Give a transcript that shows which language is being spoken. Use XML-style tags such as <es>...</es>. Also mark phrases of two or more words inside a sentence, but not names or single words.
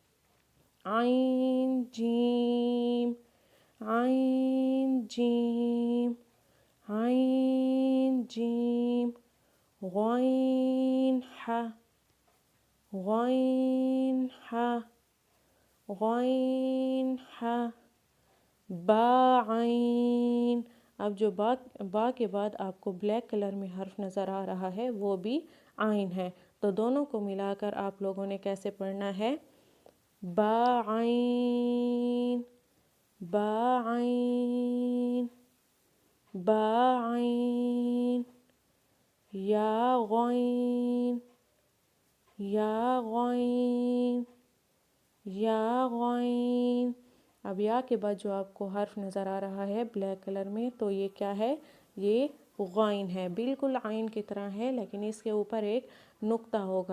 <ur>عین جیم، عین جیم، عین جیم، غین ح، غین ح، غین ح، با عین۔ اب جو با کے بعد آپ کو</ur> <en>black color</en> <ur>میں حرف نظر آ رہا ہے وہ بھی عین ہے، تو دونوں کو ملا کر آپ لوگوں نے کیسے پڑھنا ہے؟ با عین، با عین، با عین، یا غین، یا غین، یا غین۔ اب یا کے بعد جو آپ کو حرف نظر آ رہا ہے</ur> <en>black color</en> <ur>میں تو یہ کیا ہے؟ یہ غین ہے، بالکل عین کی طرح ہے لیکن اس کے اوپر ایک نقطہ ہوگا۔</ur>